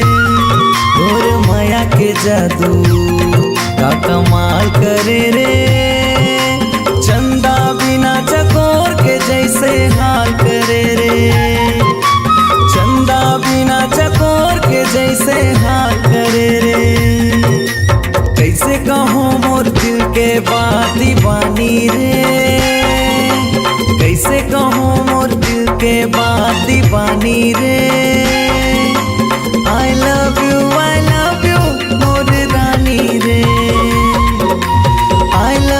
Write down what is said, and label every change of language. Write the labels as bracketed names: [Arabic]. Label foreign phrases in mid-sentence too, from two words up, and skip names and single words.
[Chhattisgarhi] तोर माया के जादू का कमाल करे रे, चंदा बिना चकोर के जैसे हाल करे रे, चंदा बिना चकोर के जैसे हाल करे रे। कैसे कहूँ मोर दिल के बात दीवानी रे, कैसे कहूँ मोर दिल के बात दीवानी रे। [English] I love you [Chhattisgarhi] मोर रानी रे, I